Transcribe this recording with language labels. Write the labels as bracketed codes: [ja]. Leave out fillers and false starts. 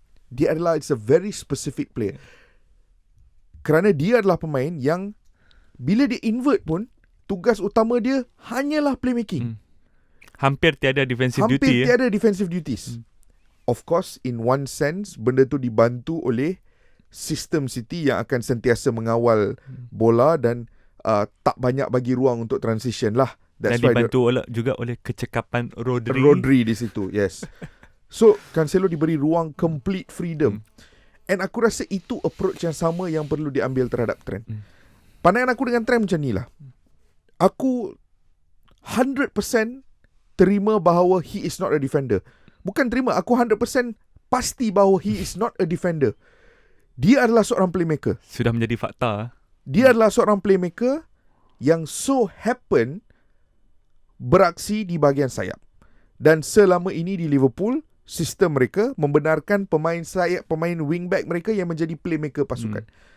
[ms] Dia adalah, [en] it's a very specific player. [ms] Kerana dia adalah pemain yang bila dia invert pun, tugas utama dia hanyalah playmaking. Hampir tiada defensive duty. Hampir tiada defensive duties. [en] Of course, in one sense, [ms] benda tu dibantu oleh sistem City yang akan sentiasa mengawal bola dan tak banyak bagi ruang untuk transition lah. Dan dibantu juga oleh kecekapan Rodri di situ, yes. So, Cancelo diberi ruang complete freedom. And aku rasa itu approach yang sama yang perlu diambil terhadap Trent. Pandangan aku dengan Trent macam ni lah. Aku 100% terima bahawa [en] he is not a defender. [ms] Bukan terima, aku 100% pasti bahawa [en] he is not a defender. [ms] Dia adalah seorang playmaker. Sudah menjadi fakta. Dia adalah seorang playmaker yang so happen beraksi di bahagian sayap. Dan selama ini di Liverpool, sistem mereka membenarkan pemain sayap, pemain wingback mereka yang menjadi playmaker pasukan.